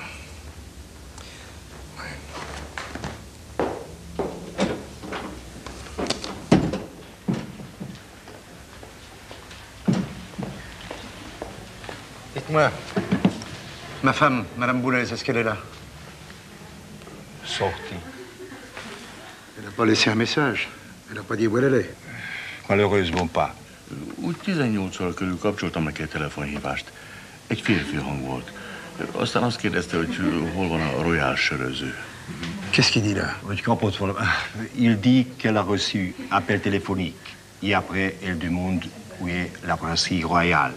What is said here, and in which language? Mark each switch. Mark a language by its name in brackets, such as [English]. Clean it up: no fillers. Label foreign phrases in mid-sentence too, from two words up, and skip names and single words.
[French] Dites-moi, ma femme, Madame Boulez, est-ce qu'elle est là? Sortie. Elle n'a pas laissé un message. Elle n'a pas dit où elle allait. Malheureusement pas. [Hungarian] Úgy 18-szor körül kapcsoltam neki a telefonhívást. Egy férfi hang volt. Aztán azt kérdezte, hogy hol van a Royal söröző. [French] Qu'est-ce qu'il dit là? Il dit qu'elle a reçu appel téléphonique. Et après, elle demande où est la brasserie royale.